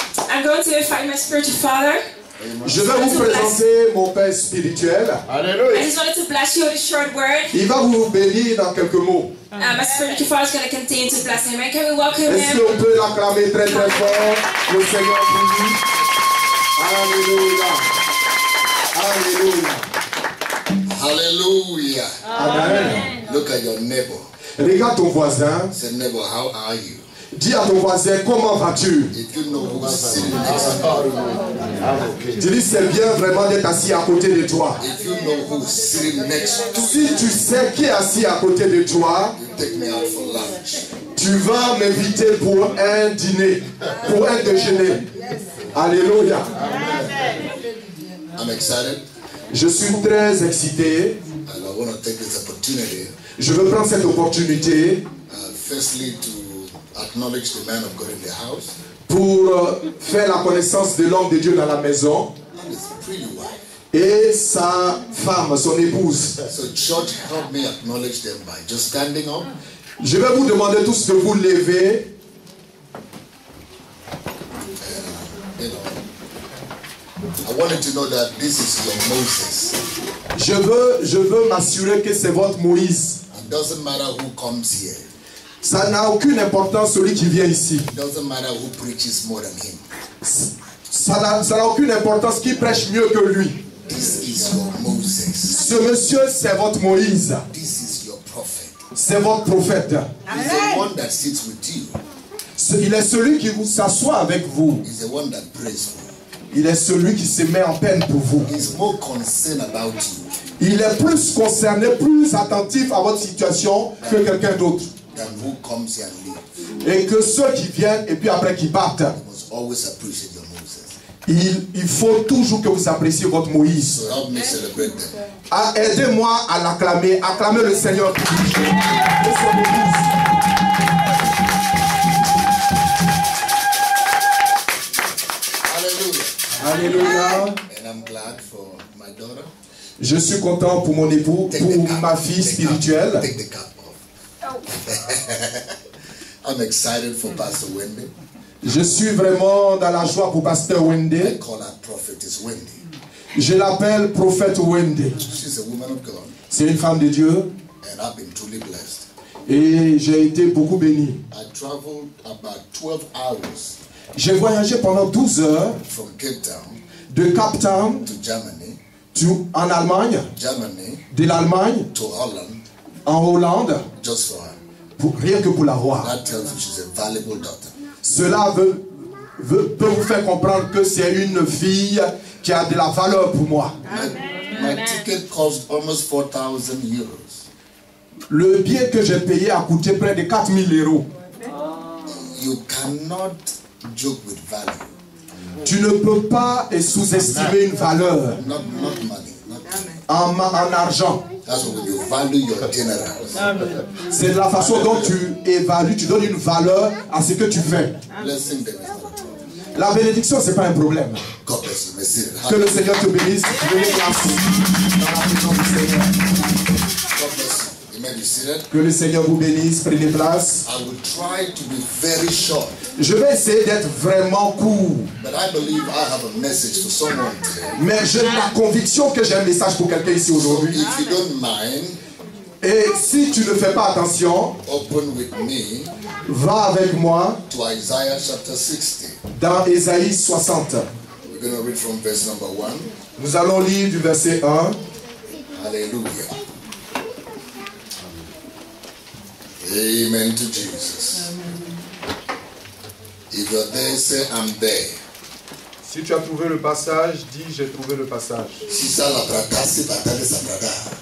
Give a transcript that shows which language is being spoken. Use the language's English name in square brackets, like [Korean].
[English] I'm going to invite my spiritual father. [French] Je vais vous présenter mon Père spirituel. [English] I Hallelujah. just wanted to bless you with a short word. [French] Il va vous bénir dans quelques mots. [English] My spiritual father is going to continue to bless him. And can we welcome [French] Est-ce [English] him? [French] qu'on peut l'acclamer très très fort, le Seigneur pour lui? Alléluia. Alléluia. Hallelujah. Amen. [English] Look at your neighbor. [French] Regarde ton voisin. [English] Say, neighbor, how are you? [French] Dis à ton voisin, comment vas-tu? [English] If you know who's sitting next to you, [French] Tu dis, c'est bien vraiment d'être assis à côté de toi. [English] if you know who's sitting next to [French] Si tu sais qui est assis à côté de toi, [English] you, take me out for lunch. [French] tu vas m'inviter pour un dîner, pour un déjeuner. Alléluia. [English] I'm excited, [French] Je suis très excité. [English] and I want to take this opportunity, [French] Je veux prendre cette opportunité [English] firstly, to acknowledge the man of God in the house [French] pour faire la connaissance de l'homme de Dieu dans la maison [English] and his pretty wife. [French] et sa femme, son épouse. [English] So, church, help me acknowledge them by just standing up. [French] Je vais vous demander tous de vous lever. [English] You know, I wanted to know that this is your Moses. [French] Je veux m'assurer que c'est votre Moïse. [English] It doesn't matter who comes here. [French] Ça n'a aucune importance celui qui vient ici. [English] It doesn't matter who preaches more than him. [French] Ça n'a aucune importance qui prêche mieux que lui. [English] This is your Moses. [French] Ce monsieur, c'est votre Moïse. [English] This is your prophet. [French] C'est votre prophète. [English] He's the one that sits with you. [French] Il est celui qui vous s'assoit avec vous. [English] He's the one that prays for you. [French] Il est celui qui se met en peine pour vous. [English] He's more concerned about you [French] Il est plus concerné, plus attentif à votre situation que quelqu'un d'autre. [English] than who comes here and leaves. [French] Et que ceux qui viennent et puis après qui partent, [English] You must always appreciate your Moses. [French] il faut toujours que vous appréciez votre Moïse. [English] So help me celebrate them. [French] Aidez-moi à l'acclamer. Acclamez le Seigneur pour lui. Et son Moïse. Hallelujah. Alléluia. [English] And I'm glad for my daughter. [French] Je suis content pour mon époux, pour ma fille spirituelle. [English] Take the cap off. I'm excited for Pastor Wendy. [French] Je suis vraiment dans la joie pour Pasteur [English] I [French] Wendy. [English] call her prophetess Wendy. [French] Je l'appelle prophète Wendy. [English] She's a woman of God, [French] C'est une femme de Dieu [English] and I've been truly blessed. [French] et j'ai été beaucoup béni. [English] I traveled about 12 hours [French] J'ai voyagé pendant 12 heures [English] from Cape Town [French] de Cape Town [English] to Germany, [French] en Allemagne, [English] Germany [French] de l'Allemagne [English] to Holland, [French] en Hollande, [English] just for her. [French] rien que pour la voir. [English] That tells you she's a valuable daughter. [French] Cela peut vous faire comprendre que c'est une fille qui a de la valeur pour moi. [English] My ticket cost almost 4,000 euros. [French] Le billet que j'ai payé a coûté près de 4000 €. [English] You cannot joke with value. [French] Tu ne peux pas sous-estimer une valeur [English] Not money. [French] en argent. [English] That's when you value your generals. [French] C'est de la façon dont tu évalues, tu donnes une valeur à ce que tu fais. [English] Blessing them is not a problem. [French] La bénédiction, ce n'est pas un problème. [English] God bless you. May see it. [French] Que le Seigneur te bénisse. Venez place dans la présence du Seigneur. [English] God bless you. Amen. You see that? [French] Que le Seigneur vous bénisse. Prenez place. [English] I will try to be very short, [French] Je vais essayer d'être vraiment court. [English] but I believe I have a message for someone today. [French] Mais j'ai la conviction que j'ai un message pour quelqu'un ici [English] So [French] aujourd'hui. [English] if you don't mind, [French] Et si tu ne fais pas attention, [English] open with me [French] va avec moi [English] to Isaiah chapter 60. [French] dans Ésaïe 60. [English] We're going to read from verse number 1. [French] Nous allons lire du verset 1. Hallelujah. [English] Amen to Jesus. If you're there, say I'm there. [French] Si tu as trouvé le passage, dis j'ai trouvé le passage. Si ça la brada, c'est batale sa brada.